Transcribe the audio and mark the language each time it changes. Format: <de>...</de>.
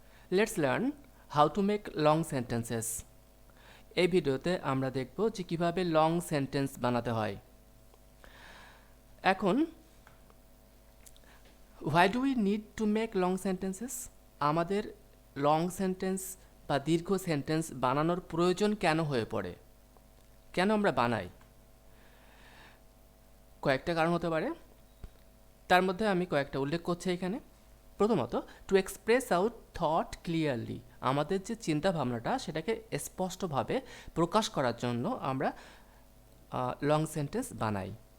<en>Let's learn how to make long sentences.</en> <bn>এই ভিডিওতে আমরা দেখব যে কিভাবে লং সেন্টেন্স বানাতে হয়। এখন</bn> <en>why do we need to make long sentences?</en> <bn>আমাদের লং সেন্টেন্স বা দীর্ঘ সেন্টেন্স বানানোর প্রয়োজন কেন হয়ে পড়ে? কেন আমরা বানাই? কয়েকটা কারণ হতে পারে। তার মধ্যে আমি কয়েকটা উল্লেখ করছি এখানে। প্রথমত,</bn> <en>to express out thought clearly,</en> <bn>আমাদের যে চিন্তা ভাবনাটা সেটাকে স্পষ্টভাবে প্রকাশ করার জন্য আমরা লং সেন্টেন্স বানাই।</bn>